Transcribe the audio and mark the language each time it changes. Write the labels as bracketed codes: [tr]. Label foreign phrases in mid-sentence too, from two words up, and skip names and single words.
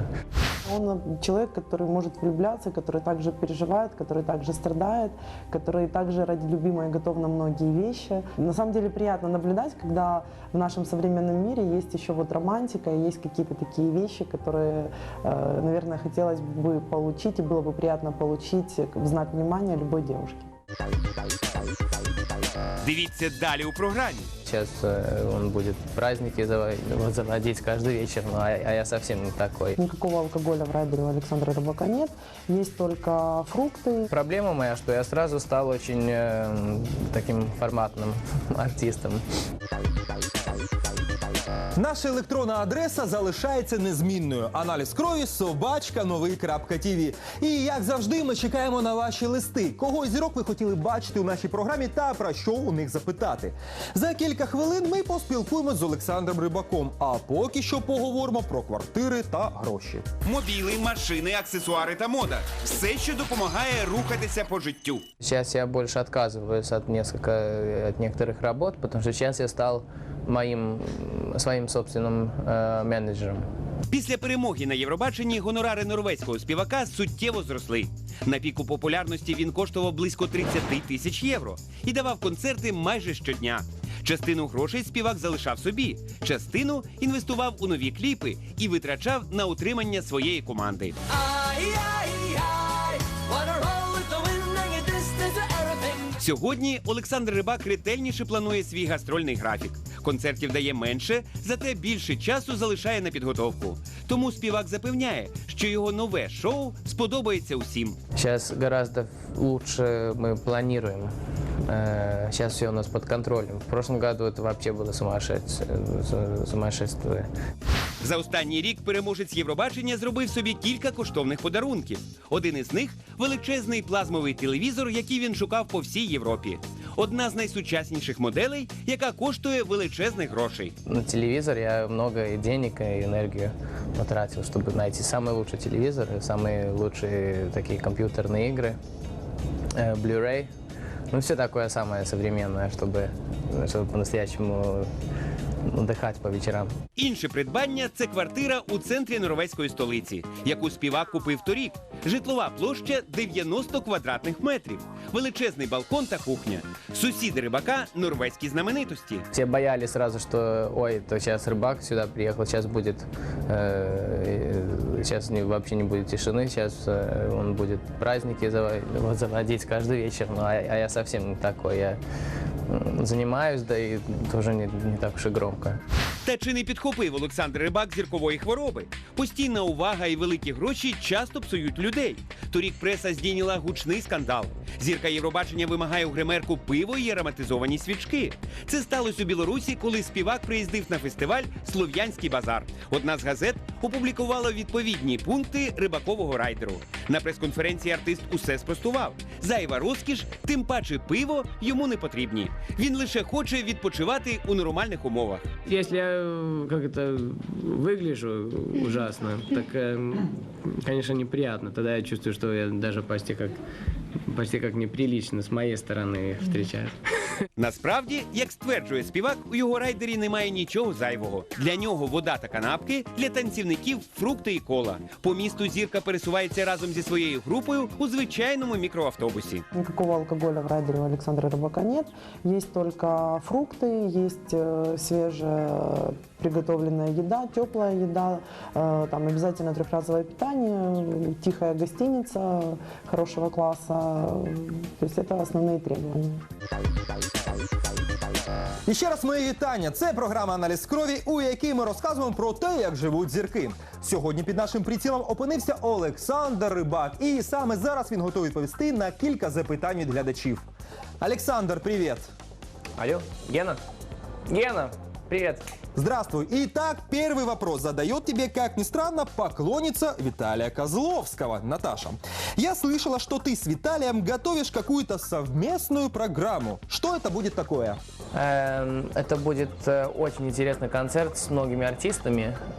[ru] Он человек, который может влюбляться, который также переживает, который также страдает, который также ради любимой готов на многие вещи. На самом деле приятно наблюдать, когда в нашем современном мире есть еще вот романтика, и есть какие-то такие вещи, которые, наверное, хотелось бы получить, и было бы приятно получить в знак внимания любой девушки. [uk] Дивіться далі у програмі. [ru] Сейчас он будет праздники заводить каждый вечер, а я совсем не такой. Никакого алкоголя в райдере у Александра Рыбака нет, есть только фрукты. Проблема моя, что я сразу стал очень таким форматным артистом. [uk] Наша електронна адреса залишається незмінною. Аналіз крові @новий.тв. І, як завжди, ми чекаємо на ваші листи. Кого з зірок ви хотіли бачити у нашій програмі та про що у них запитати. За кілька хвилин ми поспілкуємося з Олександром Рибаком. А поки що поговоримо про квартири та гроші. Мобіли, машини, аксесуари та мода. Все, що допомагає рухатися по життю. [ru] Сейчас я больше отказываюсь от некоторых работ, потому что сейчас я стал своим собственным менеджером. [uk] Після перемоги на Євробаченні гонорари норвезького співака суттєво зросли. На піку популярності він коштував близько 30 тисяч євро і давав концерти майже щодня. Частину грошей співак залишав собі, частину інвестував у нові кліпи і витрачав на утримання своєї команди. Сьогодні Олександр Рибак ретельніше планує свій гастрольний графік. Концертів дає менше, зате більше часу залишає на підготовку. Тому співак запевняє, що його нове шоу сподобається усім. [ru] Сейчас гораздо лучше мы планируем. Сейчас все у нас под контролем. В прошлом году это вообще было сумасшествие. [uk] За останній рік переможець Євробачення зробив собі кілька коштовних подарунків. Один із них – величезний плазмовий телевізор, який він шукав по всій Європі. Одна з найсучасніших моделей, яка коштує величезних грошей. [ru] На телевизор я много и денег, и энергию потратил, чтобы найти самый лучший телевизор, самые лучшие такие компьютерные игры, Blu-ray. Ну, все такое самое современное, чтобы по-настоящему отдыхать по вечерам. [uk] Інше придбання – це квартира у центрі норвезької столиці, яку співак купив торік. Житлова площа – 90 квадратних метрів, величезний балкон та кухня. Сусіди Рибака – норвезькі знаменитості. [ru] Все боялись сразу, что ой, то сейчас Рыбак сюда приехал, сейчас будет, сейчас вообще не будет тишины, сейчас он будет праздники заводить каждый вечер, а я совсем не такой, я занимаюсь, да и тоже не так уж и громко. [uk] Та чи не підхопив Олександр Рибак зіркової хвороби? Постійна увага і великі гроші часто псують людей. Торік преса здійняла гучний скандал. Зірка Євробачення вимагає у гримерку пиво і ароматизовані свічки. Це сталося у Білорусі, коли співак приїздив на фестиваль «Слов'янський базар». Одна з газет опублікувала відповідні пункти Рибакового райдеру. На прес-конференції артист усе спростував. Зайва розкіш, тим паче пиво, йому не потрібні. Він лише хоче відпочивати у нормальних умовах. [ru] Если я выгляжу ужасно, так, конечно, неприятно. Тогда я чувствую, что я даже почти как почти как неприлично с моей стороны их встречать. [uk] Насправді, як стверджує співак, у його райдері немає нічого зайвого. Для нього вода та канапки, для танцівників фрукти і кола. По місту зірка пересувається разом зі своєю групою у звичайному мікроавтобусі. [ru] Никакого алкоголя в райдере у Александра Рыбака нет. Есть только фрукты, есть свежая приготовленная еда, теплая еда, там обязательно трехразовое питание, тихая гостиница хорошего класса. То есть это основные требования. [uk] І ще раз мої вітання. Це програма «Аналіз крові», у якій ми розказуємо про те, як живуть зірки. Сьогодні під нашим прицілом опинився Олександр Рибак. І саме зараз він готовий відповісти на кілька запитань від глядачів. Олександр, привіт! [ru] Алло, Гена? Гена, привет! Здравствуй. Итак, первый вопрос задает тебе, как ни странно, поклонница Виталия Козловского, Наташа. Я слышала, что ты с Виталием готовишь какую-то совместную программу. Что это будет такое? Это будет очень интересный концерт с многими артистами.